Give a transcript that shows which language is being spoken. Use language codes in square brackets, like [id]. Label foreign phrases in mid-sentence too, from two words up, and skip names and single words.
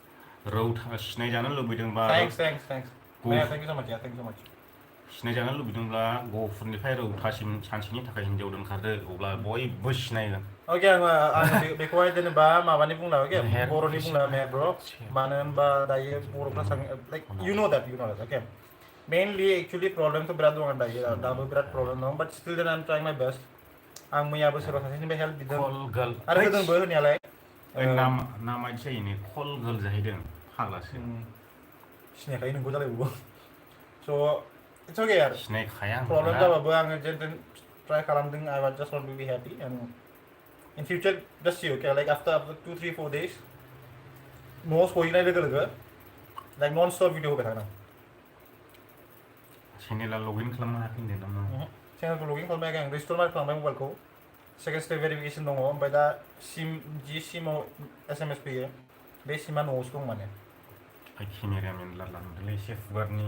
[brx] रौ सिनायजानो लुबैदोंबा [en] Thanks thank you so much [brx] सिनायजानो लुबैदोंब्ला गहपुरनिफ्राय रौतासिम सानसेनि थाखाय हिनजाव दोनखारदो अब्ला बयबो सिनायगोन Oke, आं बेखौहाय जेनेबा माबानि बुंला ओके बर'नि बुंला मेहे ब्र मानो होनबा दायो बर'फ्रा लाइक [en] you know that okay mainly actually problem [brx] तो बिराद दं दायो दाबो बिराद problem दं [en] but still then I'm trying my best [brx] आं मैया बोसोराव सासेनिफ्राय help बिदों [en] call girl [brx] आरो होदोंबो होनायालाय नामा इदि जायो [en] call girl [brx] जाहैदों फाग्लासो सिनायखायो नोंखौ जालायबावो [en] so it's okay [brx] यार सिनायखाया [en] problem [brx] जाबाबो आङो जेन तेन [en] try खालामदों I just want to be happy and in future just see okay like after 2 3 4 days [brx] न'आव सहैनाय लोगो लोगो [en] like non stop [brx] भिडिअ होबाय थागोन आं चेनेला लगिन खालामनो हायाखै होनदों नामा चेनेलखौ लगिन खालामबाय आं रिस्टोर मार खालामबाय मबाइलखौ [en] second step verification [brx] दङ ओमफ्राय दा सिम जि सिमाव SMS फैयो बे सिमा न'आवसो दं माने केमेराया मेनला लांदोंलै एसे फुगारनि